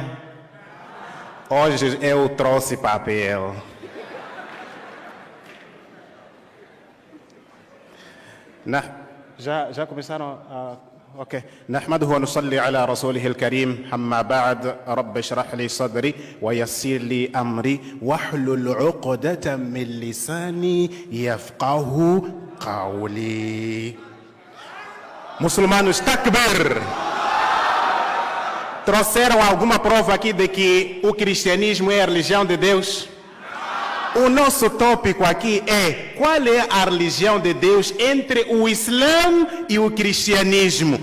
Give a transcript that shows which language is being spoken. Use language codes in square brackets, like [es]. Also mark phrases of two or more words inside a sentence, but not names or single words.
[pt] Hoje eu trouxe papel. Já começaram a... [ar] اوكي نحمده ونصلي على رسوله الكريم اما بعد رب اشرح لي صدري ويسر لي امري واحلل عقدة من لساني يفقه قولي. [pt] Muçulmanos, takbir! Trouxeram alguma prova aqui de que o cristianismo é a religião de Deus? O nosso tópico aqui é qual é a religião de Deus entre o Islã e o cristianismo.